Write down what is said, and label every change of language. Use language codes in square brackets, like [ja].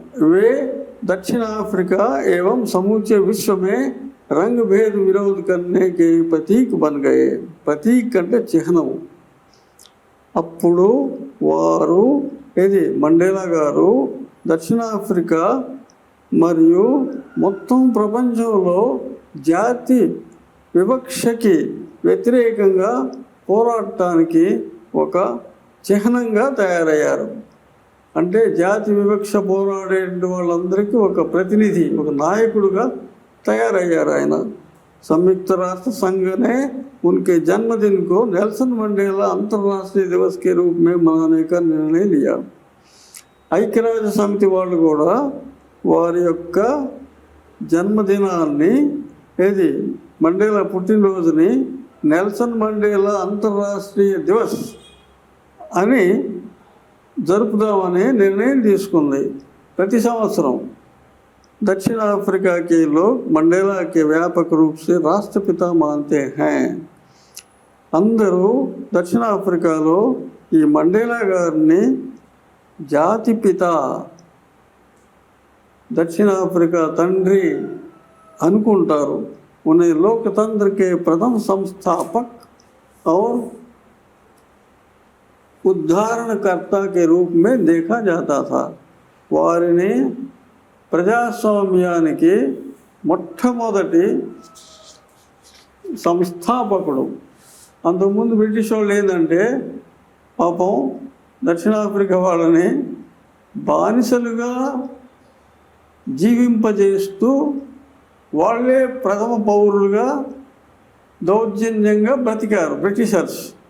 [hi] वे दक्षिण अफ्रीका एवं समूचे विश्व में रंग भेद विरोध करने के प्रतीक बन गए. [te] प्रतीक అంటే చిహ్నం. అప్పుడు వారు ఇది మండేలా గారు దక్షిణాఫ్రికా మరియు మొత్తం ప్రపంచంలో జాతి వివక్షకి వ్యతిరేకంగా పోరాడటానికి ఒక చిహ్నంగా తయారయ్యారు. అంటే జాతి వివక్ష పోరాడే వాళ్ళందరికీ ఒక ప్రతినిధి, ఒక నాయకుడుగా తయారయ్యారు ఆయన. [hi] संयुक्त राष्ट्र संघ ने उनके जन्मदिन को नेल्सन मंडेला अंतर्राष्ट्रीय दिवस के रूप में मनाने का निर्णय लिया. [te] ఐక్యరాజ్య సమితి వాళ్ళు కూడా వారి యొక్క జన్మదినాన్ని ఏది మండేలా పుట్టినరోజుని నెల్సన్ మండేలా అంతర్రాష్ట్రీయ దివస్ అని జరుపుదామని నిర్ణయం తీసుకుంది. ప్రతి సంవత్సరం [hi] दक्षिण अफ्रीका के लोग मंडेला के व्यापक रूप से राष्ट्रपिता मानते हैं. [te] अंदरू दक्षिण अफ्रीकालो ఈ మండేలా గారిని జాతిపిత, దక్షిణాఫ్రికా తండ్రి అనుకుంటారు. [hi] उन्हें लोकतंत्र के प्रथम संस्थापक और उद्धारणकर्ता के रूप में देखा जाता था. [te] వారిని ప్రజాస్వామ్యానికి మొట్టమొదటి సంస్థాపకుడు. అంతకుముందు బ్రిటిష్ వాళ్ళు ఏంటంటే పాపం దక్షిణాఫ్రికా వాళ్ళని బానిసలుగా జీవింపజేస్తూ వాళ్ళే ప్రథమ పౌరులుగా దౌర్జన్యంగా బ్రతికారు బ్రిటిషర్స్.